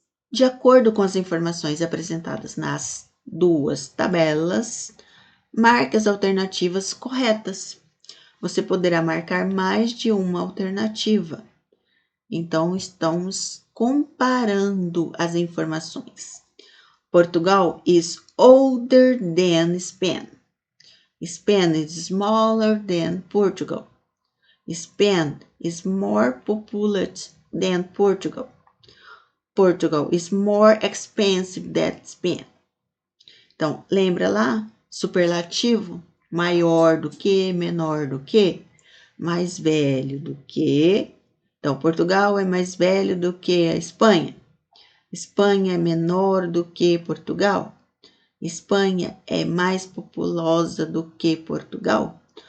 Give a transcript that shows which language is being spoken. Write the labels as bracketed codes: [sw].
[pt] De acordo com as informações apresentadas nas duas tabelas, marque as alternativas corretas. Você poderá marcar mais de uma alternativa. Então, estamos comparando as informações. [en] Portugal is older than Spain. Spain is smaller than Portugal. Spain is more populous than Portugal. Portugal is more expensive than Spain. [pt] Então, lembra lá? Superlativo, maior do que, menor do que, mais velho do que. Então, Portugal é mais velho do que a Espanha. Espanha é menor do que Portugal. Espanha é mais populosa do que Portugal.